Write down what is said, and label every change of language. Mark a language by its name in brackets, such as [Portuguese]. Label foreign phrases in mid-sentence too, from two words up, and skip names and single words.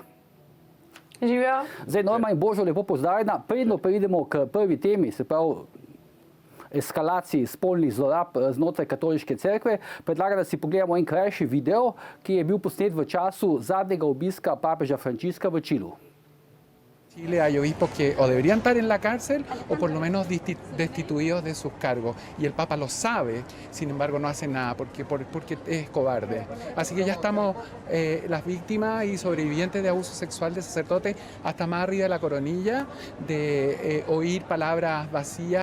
[Slovenian] Živijo. Zdaj, Norma in Božo, lepo pozdravljena. Predno pridemo k prvi temi, se pravi eskalaciji spolnih zlorab znotraj katoliške cerkve, predlagam, da si pogledamo en krajši video, ki je bil posnet v času zadnjega obiska papeža Frančiska v Čilu. [Spanish] Chile hay obispos que o deberían estar en la cárcel o por lo menos destituidos de sus cargos. Y el Papa lo sabe, sin embargo no hace nada porque es cobarde. Así que ya estamos las víctimas y sobrevivientes de abuso sexual de sacerdotes hasta más arriba de la coronilla, de oír palabras vacías.